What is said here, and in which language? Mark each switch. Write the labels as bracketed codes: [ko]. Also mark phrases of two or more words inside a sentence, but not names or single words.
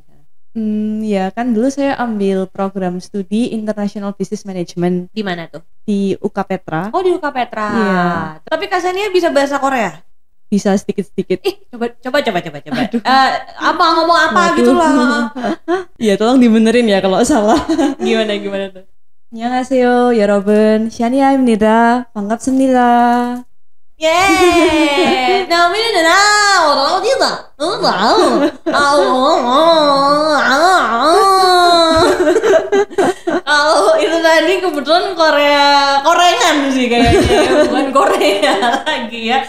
[id] Ya kan dulu saya ambil program studi International Business Management Di mana tuh? di UK Petra. Oh, di UK Petra. Iya. Tapi Kak Shania bisa bahasa Korea? Bisa sedikit-sedikit. Coba. Apa ngomong apa Waduh. gitu lah. Ya tolong dibenerin ya kalau salah. Gimana tuh? [ko] 안녕하세요, 여러분. 샤니아입니다. 반갑습니다. [id] Yeay, namanya Nana, orang tidak, kalau itu tadi kebetulan Korean sih kayaknya, bukan Korea lagi ya.